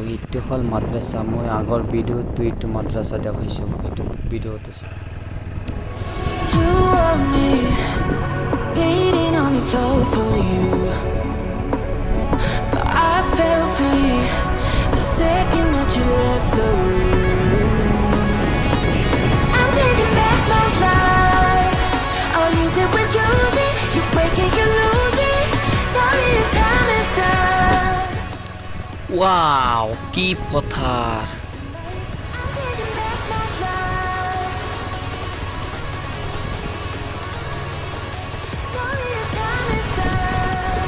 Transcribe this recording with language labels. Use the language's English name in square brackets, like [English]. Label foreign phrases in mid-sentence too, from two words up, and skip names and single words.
[Assamese] এইটো হ'ল মাদ্ৰাছা। মই আগৰ ভিডিঅ'টো এইটো মাদ্ৰাছা দেখাইছোঁ, এইটো ভিডিঅ'ত আছে। [English] You want me, beating on the floor for you, but I fell free the second that you left the room. I'm taking back my life. All you did was use it. You break it, you lose it. Sorry, your time is up. [Assamese] ৱাও কি পথাৰ! [English] I'm taking back my life. Sorry, your time is up.